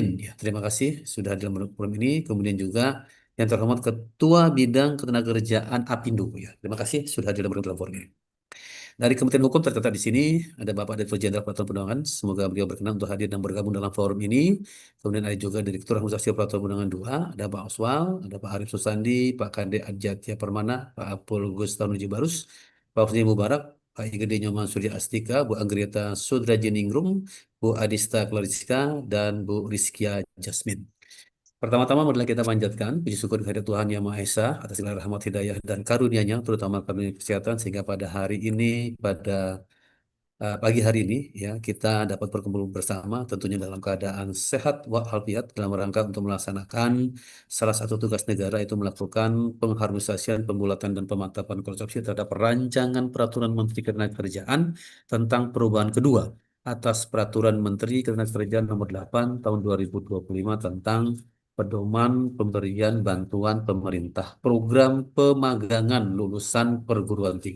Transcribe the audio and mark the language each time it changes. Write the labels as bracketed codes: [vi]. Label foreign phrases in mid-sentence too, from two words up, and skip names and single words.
[id] Ya, terima kasih sudah dalam forum ini. Kemudian juga yang terhormat Ketua Bidang Ketenagakerjaan Apindo. Ya, terima kasih sudah dalam forum ini. Dari Kementerian Hukum tercatat di sini ada Bapak Direktur Jenderal Peraturan Perundangan. Semoga beliau berkenan untuk hadir dan bergabung dalam forum ini. Kemudian ada juga Direktur Harmonisasi Peraturan Perundangan 2, ada Pak Oswal, ada Pak Arif Susandi, Pak Kade Adjatya Permana, Pak Apul Gustaf Barus, Pak Husni Mubarak, Pak Igede Nyoman Surya Astika, Bu Anggrieta Sudrajiningrum, Bu Adista Clariska, dan Bu Rizkia Jasmine. Pertama-tama marilah kita panjatkan puji syukur kehadirat Tuhan Yang Maha Esa atas segala rahmat hidayah dan karunia-Nya, terutama karunia kesehatan, sehingga pada hari ini, pada pagi hari ini, ya kita dapat berkumpul bersama, tentunya dalam keadaan sehat walafiat, dalam rangka untuk melaksanakan salah satu tugas negara, itu melakukan pengharmonisasian, pembulatan dan pemantapan konsepsi terhadap rancangan peraturan Menteri Ketenagakerjaan tentang perubahan kedua atas Peraturan Menteri Ketenagakerjaan Nomor 8 Tahun 2025 tentang pedoman pemberian bantuan pemerintah program pemagangan lulusan perguruan tinggi.